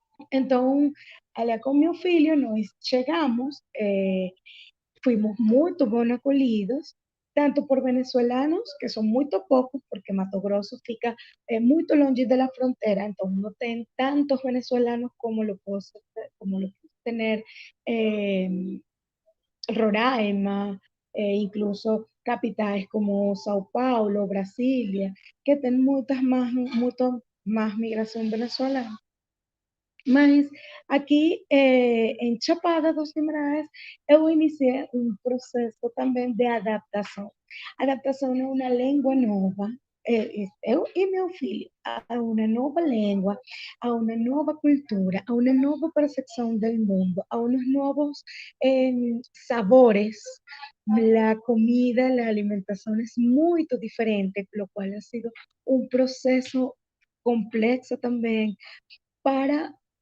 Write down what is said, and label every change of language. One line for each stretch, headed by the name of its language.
Spanish: Entonces, allá con mi filho, nos llegamos, fuimos muy bien acolhidos, tanto por venezolanos, que son muy pocos, porque Mato Grosso
Portuguese: fica muy longe
Spanish: de la frontera, entonces no tienen tantos venezolanos como lo puedo tener Roraima, incluso capitales como Sao Paulo, Brasilia, que tienen mucho más migración venezolana.
Portuguese: Mas aqui em Chapada dos Guimarães, eu iniciei um processo também de adaptação. Adaptação é uma língua nova, eu e meu filho a uma nova língua, a uma nova cultura, a uma nova percepção do mundo,
Spanish: a unos nuevos sabores. La comida, la alimentación es muy diferente, lo cual ha sido un proceso complejo también para